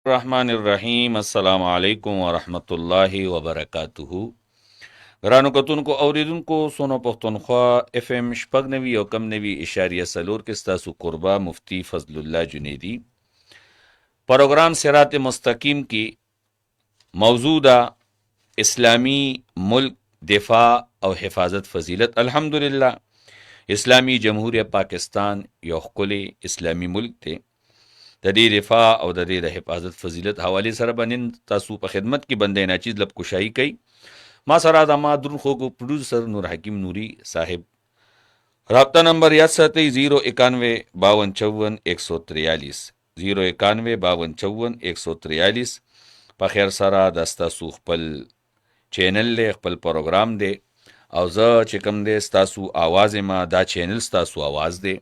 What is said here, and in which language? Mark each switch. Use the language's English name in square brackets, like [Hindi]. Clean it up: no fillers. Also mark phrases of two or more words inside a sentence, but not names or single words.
[Arabic] الرحمن الرحیم. السلام علیکم ورحمۃ اللہ وبرکاتہ. [Pashto] ګرانو کتونکو اوریدونکو سونو پښتونخوا اف ام شپږ نوي او کم نوي اشاریه سلور کې ستاسو قربا مفتی فضل الله جنیدی پروګرام صراط مستقیم کې موضوع ده اسلامی ملک دفاع او حفاظت فضیلت. الحمدلله اسلامی جمهوریت پاکستان یو ښکلی اسلامی ملک دی. د دې دفاع او د دې د حفاظت فضیلت حواله سره باندې تاسو په خدمت کې بندې ناچیز لب کوشای کوي. ما سره د ما درون خو پروډوسر نور حکیم نوری صاحب. رابطہ نمبر یاد ساتئ 09152541143 09152541143. په خیر سره د تاسو خپل چینل له خپل پروګرام دی او زه چې کوم دی تاسو आवाज ما دا چینل تاسو आवाज دی.